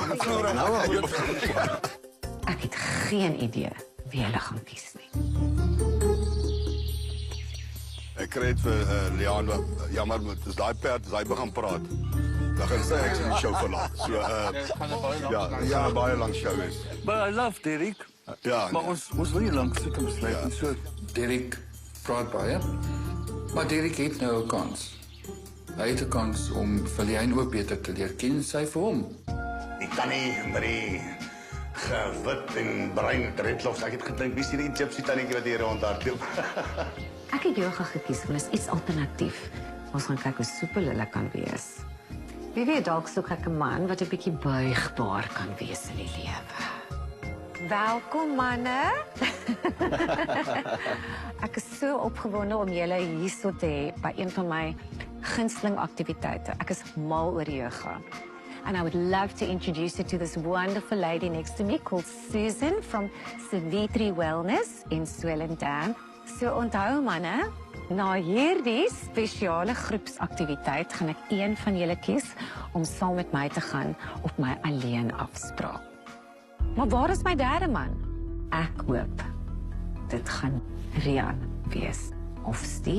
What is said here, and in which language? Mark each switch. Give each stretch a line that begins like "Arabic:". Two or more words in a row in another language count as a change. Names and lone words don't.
Afrikaans: Ek het geen idee wie hulle gaan kies nie. Ek kry dit vir Leon, jammer, dis daai perd, hy begin praat. Dan gaan sy ek die show verlaat. So ja, baie lank show is.
English: But I love Derek.
Afrikaans: Ja. Maar ons wil nie lank sit en besluit nie. So Derek praat baie. Maar Derek het nou 'n kans. Hy het 'n kans om vir Lien ook beter te leer ken, sy vir hom. Ek kan nie met die gewit en bruin dreadlocks. Ek het gedink wie is hierdie gypsy tannetjie wat hier rondhardloop. Ek het yoga gekies want dit is iets alternatief. Ons gaan kyk hoe soepel hulle kan wees. Wie weet dalk soek ek 'n man wat 'n bietjie buigbaar kan wees in die lewe. Welkom manne. Ek is so opgewonde om julle hierso te hê by een van my gunsteling aktiwiteite. Ek is mal oor yoga.
English: And I would love to introduce you to this wonderful lady next to me called Susan from Savitri Wellness in Swellendam.
Afrikaans: So onthou manne, na hierdie spesiale groepsaktiwiteit gaan ek een van julle kies om saam met my te gaan op my alleen afspraak. Maar waar is my derde man? Ek hoop dit gaan Rian wees of Steven.